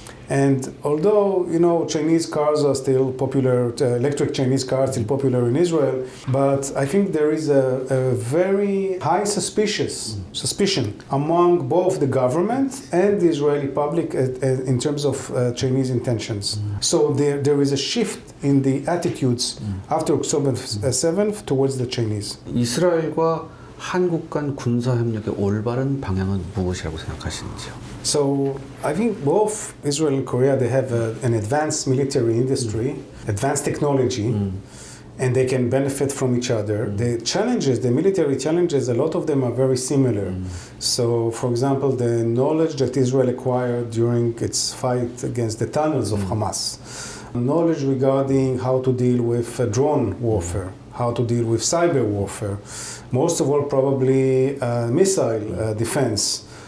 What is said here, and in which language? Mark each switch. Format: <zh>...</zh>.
<en>And although, Chinese cars are still popular, electric Chinese cars are still popular in Israel, but I think there is a very high suspicion among both the government and the Israeli public in terms of Chinese intentions. So there is a shift in the attitudes after October 7th towards the Chinese.</en> <ko>이스라엘과 한국 간 군사 협력의 올바른 방향은 무엇이라고 생각하시는지요?</ko> <en>So I think both Israel and Korea, they have an advanced military industry, advanced technology, and they can benefit from each other. The challenges, the military challenges, a lot of them are very similar. So, for example, the knowledge that Israel acquired during its fight against the tunnels of Hamas, knowledge regarding how to deal with drone warfare, how to deal with cyber warfare, most of all probably missile defense.</en>